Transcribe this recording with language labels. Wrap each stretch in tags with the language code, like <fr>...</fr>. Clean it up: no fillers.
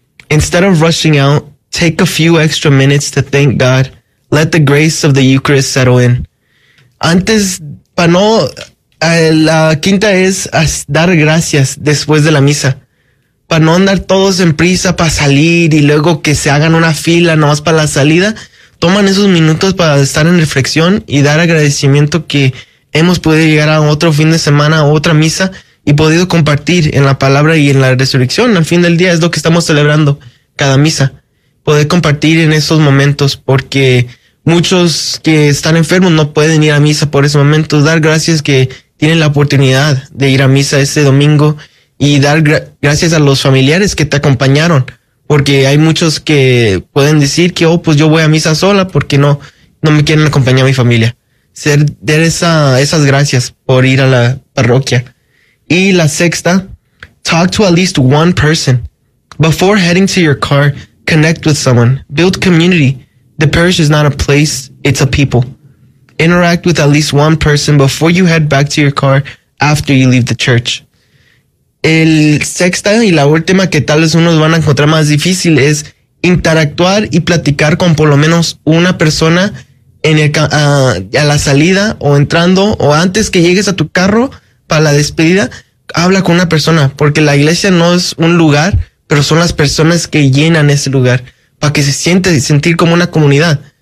<en>Instead of rushing out, take a few extra minutes to thank God. Let the grace of the Eucharist settle in.</en> <es>Antes, para no, la quinta es dar gracias después de la misa. Para no andar todos en prisa para salir y luego que se hagan una fila nomás para la salida, toman esos minutos para estar en reflexión y dar agradecimiento que hemos podido llegar a otro fin de semana, a otra misa y podido compartir en la palabra y en la resurrección. Al fin del día es lo que estamos celebrando cada misa. Poder compartir en esos momentos, porque muchos que están enfermos no pueden ir a misa por ese momento. Dar gracias que tienen la oportunidad de ir a misa ese domingo y dar gracias a los familiares que te acompañaron, porque hay muchos que pueden decir que, oh, pues yo voy a misa sola porque no me quieren acompañar a mi familia. Dar esas gracias por ir a la parroquia. Y la sexta,</es> <en>talk to at least one person. Before heading to your car, connect with someone. Build community. The parish is not a place, it's a people. Interact with at least one person before you head back to your car after you leave the church.</en> <es>El sexta y la última, que tal vez unos van a encontrar más difícil, es interactuar y platicar con por lo menos una persona en el a la salida o entrando o antes que llegues a tu carro para la despedida. Habla con una persona, porque la iglesia no es un lugar, pero son las personas que llenan ese lugar, para que se siente y sentir como una comunidad.</es>